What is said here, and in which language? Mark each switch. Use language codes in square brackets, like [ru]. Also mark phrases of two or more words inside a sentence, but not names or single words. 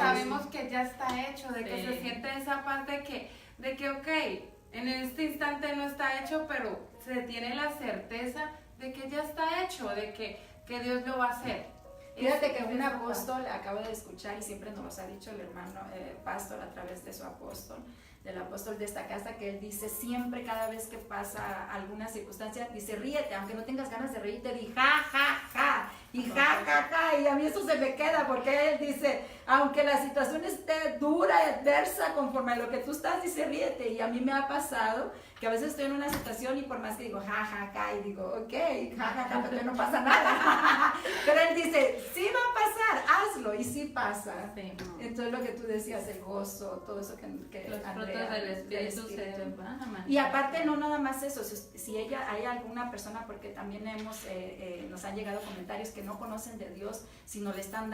[es] sabemos que ya está hecho, de que se siente esa paz de que ok, en este instante no está hecho, pero se tiene la certeza de que ya está hecho, de que Dios lo va a hacer. Fíjate que un apóstol, acabo de escuchar y siempre nos los ha dicho el hermano pastor a través de su apóstol, del apóstol de esta casa, que él dice siempre, cada vez que pasa alguna circunstancia, dice ríete, aunque no tengas ganas de reírte, di ja, ja, ja, y ja, ja, ja, y a mí eso se me queda porque él dice, aunque la situación esté dura, adversa, conforme a lo que tú estás, dice ríete, y a mí me ha pasado que a veces estoy en una situación y por más que digo ja, ja, ja, y digo ok, ja, ja, ja, pero no pasa nada, pero él dice, sí va a pasar, hazlo, y sí pasa. Sí. Entonces lo que tú decías, el gozo, todo eso que Los Andrea, frutos del Espíritu del se Espíritu. van a manifestar. Y aparte no nada más eso, si ella hay alguna persona, porque también nos han llegado comentarios que no conocen de Dios, sino le están